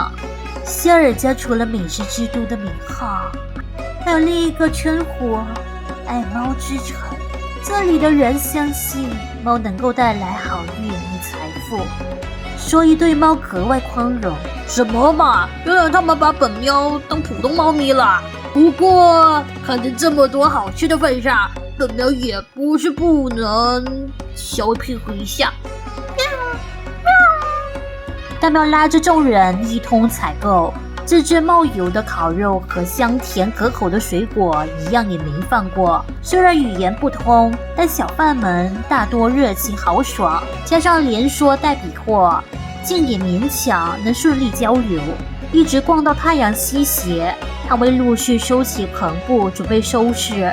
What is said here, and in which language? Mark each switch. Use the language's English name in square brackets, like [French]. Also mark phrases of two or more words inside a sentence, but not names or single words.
[Chinese] 夏爾家除了美食之都的名號，還有另一個稱呼——愛貓之城。這裡的人相信貓能夠帶來好運與財富，所以對貓格外寬容。什麼嘛，原來他們把本喵當普通貓咪了。不過看在這麼多好吃的份上，本喵也不是不能小配合一下。大喵拉着眾人一通採購，自制冒油的烤肉和香甜可口的水果一樣也沒放過。雖然語言不通，但小販們大多熱情豪爽，加上連說帶比劃，竟也勉強能順利交流。一直逛到太陽西斜，攤位陸續收起篷布準備收拾。